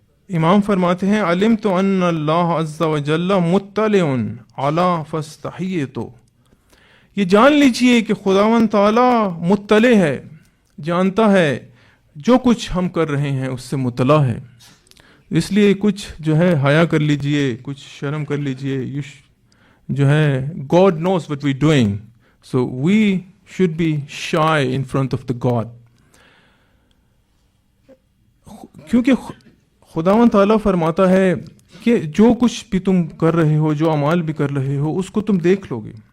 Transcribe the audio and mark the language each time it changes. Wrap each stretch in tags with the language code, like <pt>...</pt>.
<ur>امام فرماتے ہیں</ur> <ar>علمت ان اللہ عز وجل مطلع علی فاستحییت.</ar> <ur>یہ جان لیجئے کہ خداوند تعالی مطلع ہے, جانتا ہے جو کچھ ہم کر رہے ہیں اس سے مطلع ہے. اس لیے کچھ جو ہے حیا کر لیجئے, کچھ شرم کر لیجئے. جو ہے</ur> <en>God knows what we're doing, so we should be shy in front of the God.</en> <ur>کیونکہ خداوند تعالیٰ فرماتا ہے کہ جو کچھ بھی تم کر رہے ہو, جو اعمال بھی کر رہے ہو, اس کو تم دیکھ لو گے.</ur>